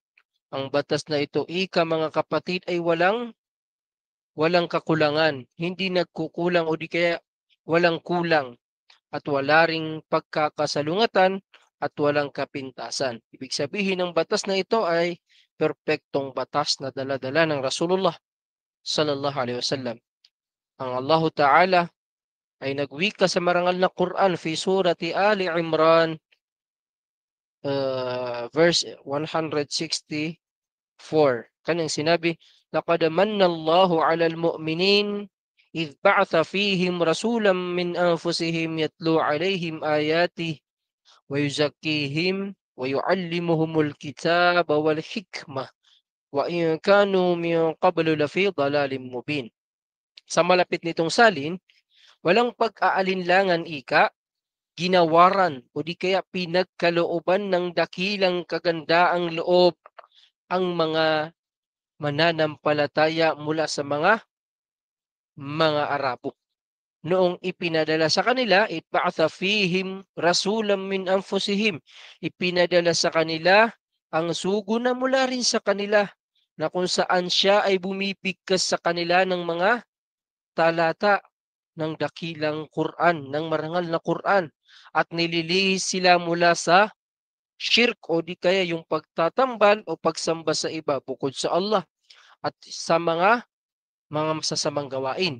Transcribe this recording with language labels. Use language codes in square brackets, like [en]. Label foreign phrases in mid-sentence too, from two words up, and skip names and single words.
[tl] Ang batas na ito, ika mga kapatid, ay walang kakulangan, hindi nagkukulang o di kaya walang kulang at wala ring pagkakasalungatan at walang kapintasan. Ibig sabihin ng batas na ito ay perpektong batas na dala-dala ng [ar] رسول الله صلى الله عليه وسلم. [tl] Ang [ar] الله تعالى [tl] ay nagwika sa marangal na Quran [ar] في سورة آل عمران [tl] verse 164. Kanyang sinabi, [ar] لقد من الله على المؤمنين إذ بعث فيهم رسولا من أنفسهم يتلو عليهم آياته ويزكيهم ويعلمهم الكتاب والحكمة وإن كانوا من قبل لفي ضلال مبين. [tl] Sa malapit nitong salin, walang pag-aalinlangan ika, ginawaran o di kaya pinagkalooban ng dakilang kagandaang loob ang mga mananampalataya mula sa mga mga Arabo. Noong ipinadala sa kanila, [ar] إذ بعث فيهم رسولا من أنفسهم. [tl] Ipinadala sa kanila ang sugo na mula rin sa kanila na kung saan siya ay bumibigkas sa kanila ng mga talata ng dakilang Quran, ng marangal na Quran at nililihis sila mula sa shirk o di kaya yung pagtatambal o pagsamba sa iba bukod sa Allah at sa mga masasamang gawain.